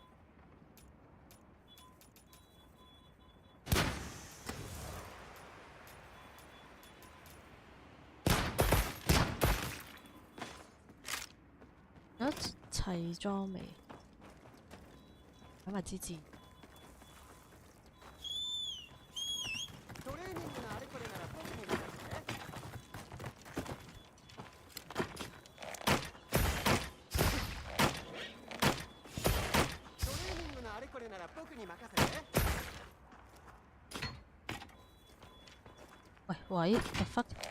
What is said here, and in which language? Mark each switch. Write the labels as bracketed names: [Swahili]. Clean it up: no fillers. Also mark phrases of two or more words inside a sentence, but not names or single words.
[Cantonese] 有齊裝未？睇埋支箭。 [Japanese] トレーニングのあれこれなら僕に任せて。トレーニングのあれこれなら僕に任せて。 [Cantonese] 喂喂 ， [English] the fuck！